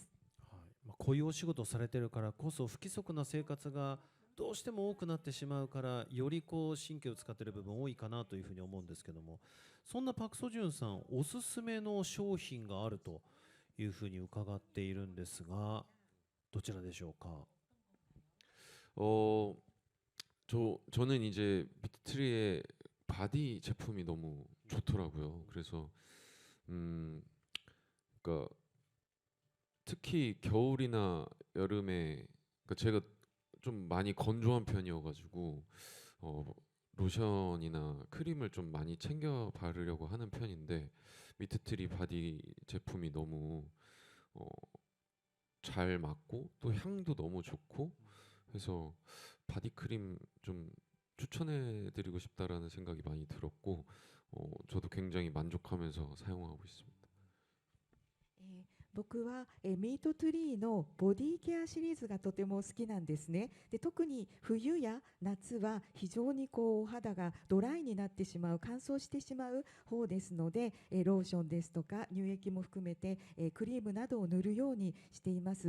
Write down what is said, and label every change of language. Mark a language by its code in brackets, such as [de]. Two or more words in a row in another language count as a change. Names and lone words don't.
[ja] はい、こういうお仕事をされているからこそ不規則な生活がどうしても多くなってしまうから、よりこう神経を使っている部分多いかなというふうに思うんですけども、そんなパク・ソジュンさんおすすめの商品があるというふうに伺っているんですが、どちらでしょうか。 [ko] 저는 이제 미트리의 바디 제품이 너무 좋더라고요. 그래서 그러니까 특히 겨울이나 여름에, 그러니까 제가 좀 많이 건조한 편이어가지고 로션이나 크림을 좀 많이 챙겨 바르려고 하는 편인데, 미트트리 바디 제품이 너무 잘 맞고 또 향도 너무 좋고 해서 바디 크림 좀 추천해드리고 싶다라는 생각이 많이 들었고, 저도 굉장히 만족하면서 사용하고 있습니다. [ja] 僕はミートトゥリーのボディケアシリーズがとても好きなんですね。で特に冬や夏は非常にお肌がドライになってしまう、乾燥してしまう方ですので、ローションですとか乳液も含めてクリームなどを塗るようにしています。